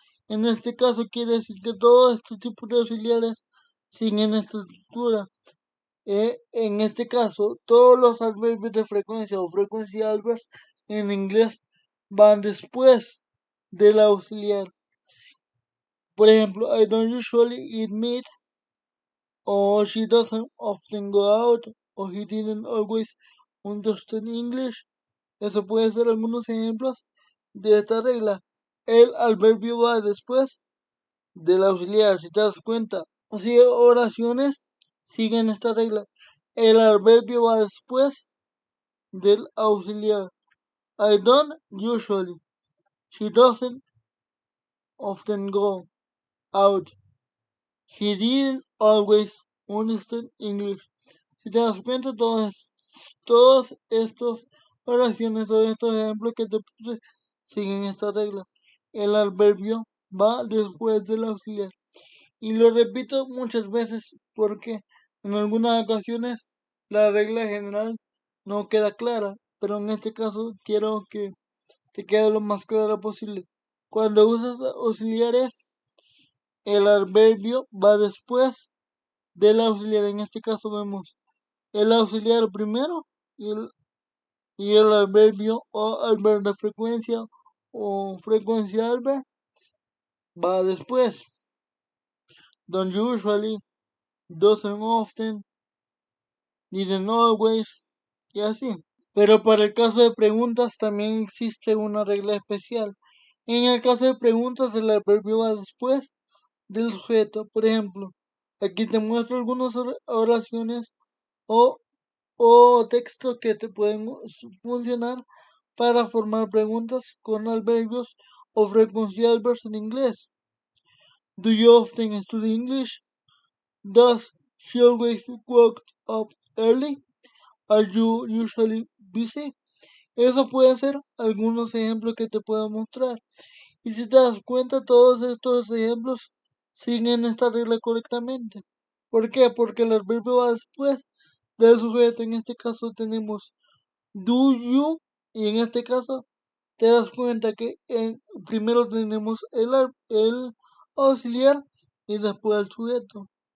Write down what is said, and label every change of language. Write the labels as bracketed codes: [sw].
[es] En este caso quiere decir que todos estos tipos de auxiliares siguen esta estructura. En este caso, todos los adverbios de frecuencia o frecuencia adverbs en inglés van después del auxiliar. Por ejemplo, [en] I don't usually eat meat, or she doesn't often go out, or he didn't always understand English. [es] Eso puede ser algunos ejemplos de esta regla. El adverbio va después del auxiliar, si te das cuenta. Así oraciones siguen esta regla. El adverbio va después del auxiliar. [en] I don't usually. She doesn't often go out. He didn't always understand English. [es] Si te das cuenta, todos estos oraciones o estos ejemplos que te puse siguen esta regla. El adverbio va después del auxiliar. Y lo repito muchas veces porque en algunas ocasiones la regla general no queda clara, pero en este caso quiero que te quede lo más clara posible. Cuando usas auxiliares, el adverbio va después del auxiliar. En este caso vemos el auxiliar primero y el adverbio o adverbio de frecuencia o frecuencia adverb va después. [en] Don't usually, doesn't often, didn't always [es] y así. Pero para el caso de preguntas también existe una regla especial. En el caso de preguntas el adverbio va después del sujeto. Por ejemplo, aquí te muestro algunas oraciones o, o textos que te pueden funcionar para formar preguntas con adverbios o frecuencia adverbs en inglés. [en] Do you often study English? Does she always wake up early? Are you usually busy? [es] Eso pueden ser algunos ejemplos que te puedo mostrar. Y si te das cuenta, todos estos ejemplos siguen esta regla correctamente. ¿Por qué? Porque el adverbio va después del sujeto. En este caso tenemos [en] do you [es] y en este caso te das cuenta que primero tenemos el auxiliar y después el sujeto.